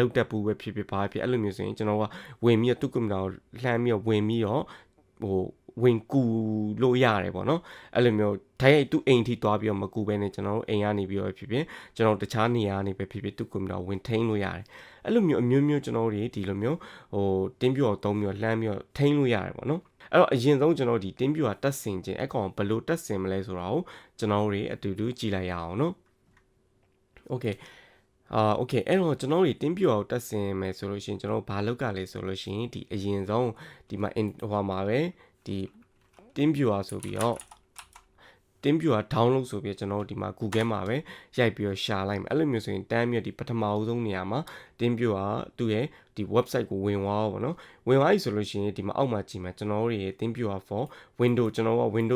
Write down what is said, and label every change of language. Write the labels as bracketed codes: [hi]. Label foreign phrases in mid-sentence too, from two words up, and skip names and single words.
[my] လုပ်တတ်ဘူးပဲဖြစ်ဘာဖြစ်အဲ့လိုမျိုးဆိုရင်ကျွန်တော်ကဝင်ပြီးတော့သူ့ကွန်ပျူတာကိုလှမ်းပြီးတော့ဝင်ပြီးတော့ဝင်ကူလို့ရတယ်ပေါ့နော်အဲ့လိုမျိုးဓာတ်ရိုက်သူ့အိမ်ထိသွားပြီးတော့မကူဘဲနဲ့ကျွန်တော်တို့အိမ်ကနေပြီးတော့ဖြစ်ကျွန်တော်တခြားနေရာကနေပဲဖြစ်သူ့ကွန်ပျူတာဝင်ထိန်းလို့ရတယ်အဲ့လိုမျိုးအမျိုးမျိုးကျွန်တော်တို့ဒီလိုမျိုးTeamViewer သုံးပြီးတော့လှမ်းပြီးတော့ထိန်းလို့ရတယ်ပေါ့နော်အဲ့တော့အရင်ဆုံးကျွန်တော်ဒီ TeamViewer တက်ဆင်ခြင်းအကောင်ဘယ်လိုတက်ဆင်မလဲဆိုတာကိုကျွန်တော်တို့အတူတူကြည့်လိုက်ရအောင်နော် Okay โอเคအဲ့တော့ကျွန်တော်တို့ TeamViewer ကိုတက်ဆင်မယ်ဆိုလို့ရှိရင်ကျွန်တော်ဘာလုပ်ကလဲဆိုလို့ရှိရင်ဒီအရင်ဆုံးဒီမှာမှာပဲဒီ TeamViewer ဆိုပြီးတော့ TeamViewer download ဆိုပြီးကျွန်တော်တို့ဒီမှာ Google မှာပဲရိုက်ပြီးတော့ရှာလိုက်မယ်အဲ့ လိုမျိုးဆိုရင်တန်းပြီးဒီပထမအဆုံးနေရာမှာ TeamViewer သူ့ရဲ့ဒီ website ကိုဝင်သွားပါတော့ဝင်သွားပြီဆိုလို့ရှိရင်ဒီမှာအောက်မှာကြည့်မယ်ကျွန်တော်တို့ရဲ့ TeamViewer for Windows ကျွန်တော်က Windows